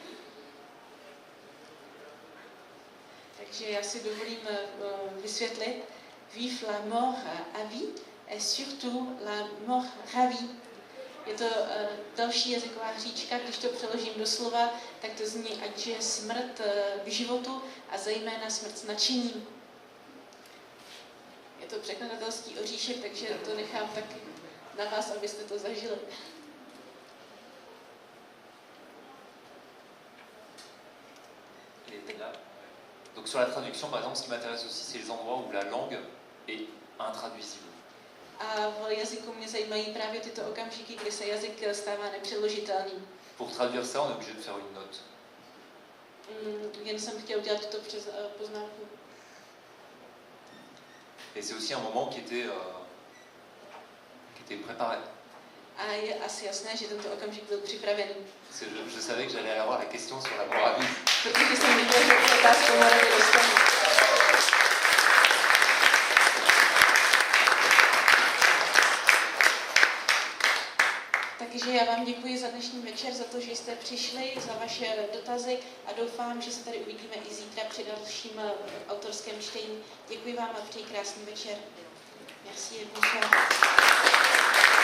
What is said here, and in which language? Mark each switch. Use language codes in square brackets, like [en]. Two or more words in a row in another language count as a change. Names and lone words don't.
[cs] Takže já si dovolím vysvětlit. [fr] Vive la mort à vie et surtout la mort ravie. [cs] Je to další jazyková hříčka, když to přeložím do slova, tak to zní, ať je smrt k životu a zejména smrt s nadšením. Je to překladatelský oříšek, takže to nechám taky na vás, abyste to zažili. [fr] Donc sur la traduction, par exemple, ce qui m'intéresse aussi, c'est les endroits où la langue est intraduisible. [cs] A v jazyku mě zajímají právě tyto okamžiky, kdy se jazyk stává nepřeložitelným. [fr] Pour traduire ça, on est obligé de faire une note. [cs] Jen jsem chtěl udělat tuto poznámku. [fr] Et c'est aussi un moment qui était préparé. [cs] A je asi jasné, že tento okamžik byl připravený. [fr] Je savais que j'allais avoir la question sur la Moravie. [cs] Protože jsem viděl, že se otázku Moravy dostanu. Takže já vám děkuji za dnešní večer, za to, že jste přišli, za vaše dotazy a doufám, že se tady uvidíme i zítra při dalším autorském čtení. Děkuji vám a přeji krásný večer. [fr] Merci, bonsoir.